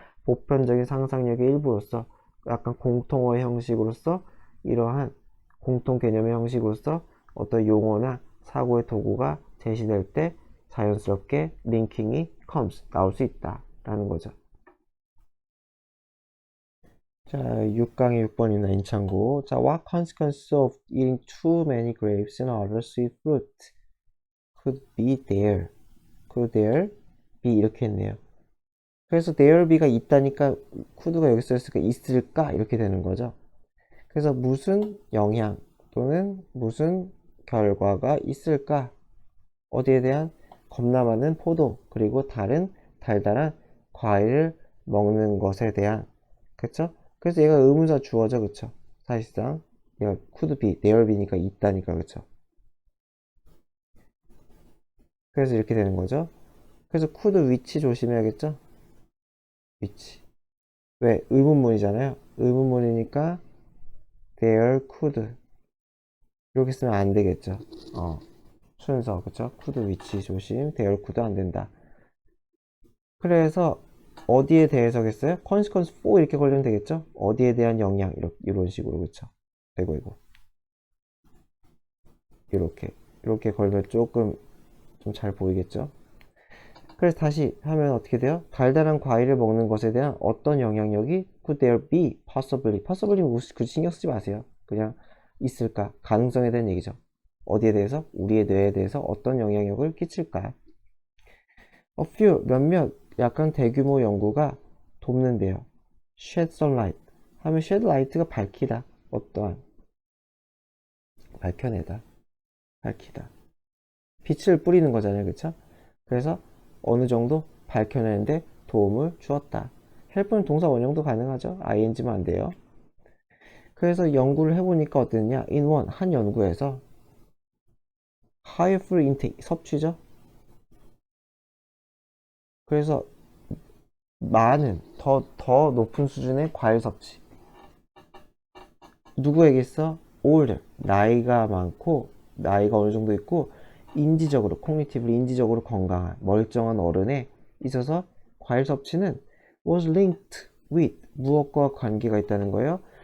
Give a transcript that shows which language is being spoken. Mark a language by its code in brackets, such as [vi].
[ko] 보편적인 상상력의 일부로서 약간 공통어의 형식으로서 이러한 공통 개념의 형식으로서 어떤 용어나 사고의 도구가 제시될 때 자연스럽게 링킹이 comes 나올 수 있다 라는 거죠. 자, 6강의 6번이나 인창고. 자, [en] what consequences of eating too many grapes and other sweet fruit could be there? could there be [ko] 이렇게 했네요. 그래서 [en] there be [ko] 가 있다니까 could가 여기 써있으니까 있을까 이렇게 되는 거죠. 그래서 무슨 영향 또는 무슨 결과가 있을까? 어디에 대한? 겁나 많은 포도 그리고 다른 달달한 과일을 먹는 것에 대한. 그쵸? 그래서 얘가 의문사 주어죠. 그쵸? 사실상 얘가 [en] could be, there be [ko] 니까 있다니까. 그쵸? 그래서 이렇게 되는 거죠. 그래서 [en] could which [ko] 조심해야겠죠? which. 왜? 의문문이잖아요. 의문문이니까 [en] there could [ko] 이렇게 쓰면 안 되겠죠. 순서, 그쵸? [en] could which [ko] 조심, [en] there could [ko] 안 된다. 그래서 어디에 대해서겠어요? [en] consequence for [ko] 이렇게 걸리면 되겠죠? 어디에 대한 영향 이런 식으로. 그쵸? 이거 이렇게 걸면 조금 좀 잘 보이겠죠? 그래서 다시 하면 어떻게 돼요? 달달한 과일을 먹는 것에 대한 어떤 영향력이 [en] could there be, possibly [ko] 그 신경 쓰지 마세요. 그냥 있을까? 가능성에 대한 얘기죠. 어디에 대해서? 우리의 뇌에 대해서 어떤 영향력을 끼칠까? [en] A few, [ko] 몇몇 약간 대규모 연구가 돕는데요. [en] shed sunlight [ko] 하면 [en] shed light [ko] 가 밝히다. 어떠한 밝혀내다. 밝히다. 빛을 뿌리는 거잖아요. 그쵸? 그래서 어느 정도 밝혀내는데 도움을 주었다. help는 동사 원형도 가능하죠. ing만 안 돼요. 그래서 연구를 해보니까 어땠냐? [en] in one, [ko] 한 연구에서 [en] high food intake, [ko] 섭취죠. 그래서 많은, 더 높은 수준의 과일 섭취. 누구에게 있어? older, 나이가 많고 나이가 어느 정도 있고 인지적으로 코그니티브리 인지적으로 건강한 멀쩡한 어른에 있어서 과일 섭취는 [en] was linked with [ko] 무엇과 관계가 있다는 거예요?